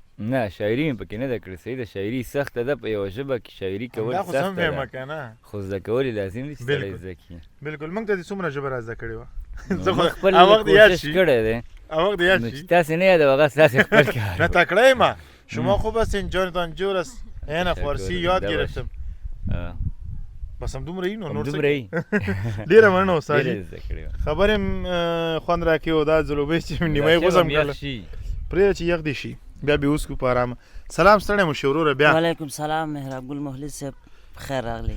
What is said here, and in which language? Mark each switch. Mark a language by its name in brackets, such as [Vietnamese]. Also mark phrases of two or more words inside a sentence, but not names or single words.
[Pashto] نه شاعري مې پکې نه ده کړې. صحیح ده شاعري سخته ده. په یوه ژبه کې شاعري کول دا خو سم سخته وایم ده که نه؟ خو زده کول یې لازم دي چې سړی زده کړي. بلکل. موږ ته دې څومره ژبه را زده کړې وه؟ موږ خپل کوشش کړی دی. هغه وخت یاد نو شي چې تاسې نه یادوه هغه ستاسې خپل کار نه تکړه یم. [Persian] شما خوب هستین جانتان جور است. این فارسی یاد گرفتم. بس هم دومره این نور [Pashto] دومره ای ډېره مننه استاد جي. خبرې م خوند راکړې او دا ځلوبۍ چې نیمایي غوڅه م کړله پرېږده چې یخ دې شي بیا به وڅکو په ارامه. سلام ستړی مو شي وروره بیا. وعلیکم سلام محراب ګل مخلص صاحب خیر راغلی.